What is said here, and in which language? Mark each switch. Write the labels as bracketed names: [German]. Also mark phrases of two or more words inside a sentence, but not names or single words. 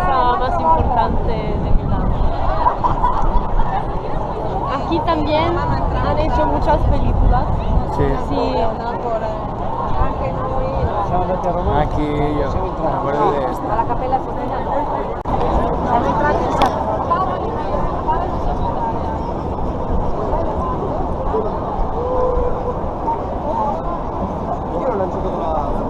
[Spanish] lo más importante de Milán. Aquí también han hecho muchas películas. Sí. Sí. [Italian] Anche noi Siamo andati a Roma. [Spanish] Aquí yo. Me acuerdo de esta. [Italian] alla Cappella Sistina siamo entrati in sala. Io l'ho lanciato da...